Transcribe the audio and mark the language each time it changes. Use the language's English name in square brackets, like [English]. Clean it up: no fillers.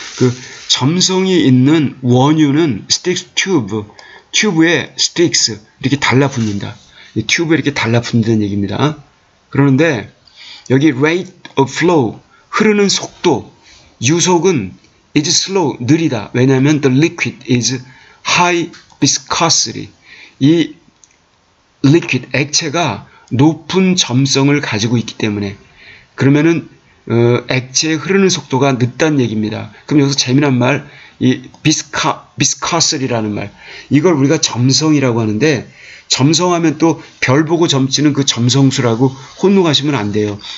[Korean] 그 점성이 있는 원유는 sticks 튜브에 sticks 이렇게 달라붙는다. 튜브에 이렇게 달라붙는다는 얘기입니다. 그러는데 여기 [English] rate of flow, [Korean] 흐르는 속도, 유속은 [English] is slow, [Korean] 느리다. [English] 왜냐하면 the liquid is high viscosity. [Korean] 이 liquid, 액체가 높은 점성을 가지고 있기 때문에. 그러면은 액체의 흐르는 속도가 늦다는 얘기입니다. 그럼 여기서 재미난 말, 이 viscosity라는 말, 이걸 우리가 점성이라고 하는데, 점성하면 또 별 보고 점치는 그 점성수라고 혼동하시면 안 돼요.